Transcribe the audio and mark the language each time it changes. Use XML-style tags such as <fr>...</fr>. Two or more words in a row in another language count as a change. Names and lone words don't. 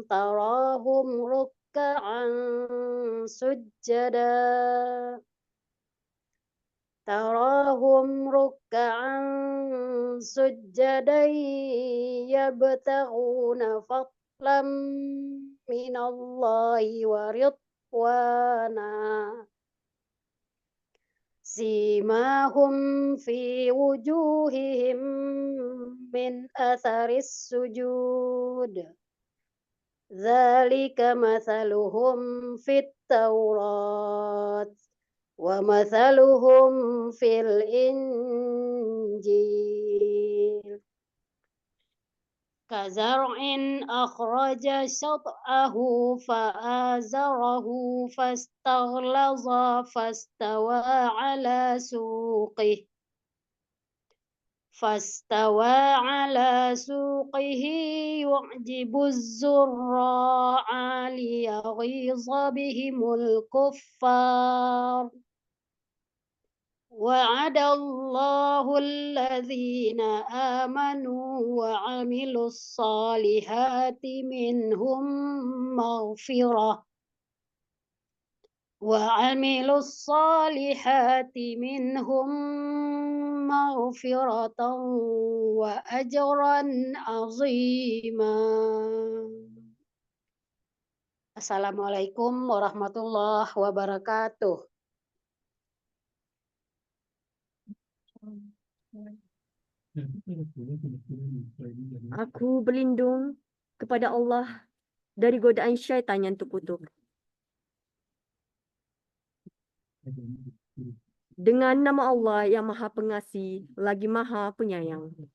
<ar>تراهم ركعا سجدا يبتغون فضلا من الله ورضوانا سيماهم في وجوههم من أثر السجود ذلك مثلهم في التوراة ومثلهم في الإنجيل كزرع أخرج شطأه فآزره فاستغلظ فاستوى على سوقه فاستوى على سوقه يعجب الزراع ليغيظ بهم الكفار وعد الله الذين آمنوا وعملوا الصالحات منهم مغفرة وأجرا عظيما. السلام عليكم ورحمة الله وبركاته.</ar> <id>Aku berlindung kepada Allah dari godaan syaitan yang terkutuk. Dengan nama Allah yang Maha Pengasih lagi Maha Penyayang.</id>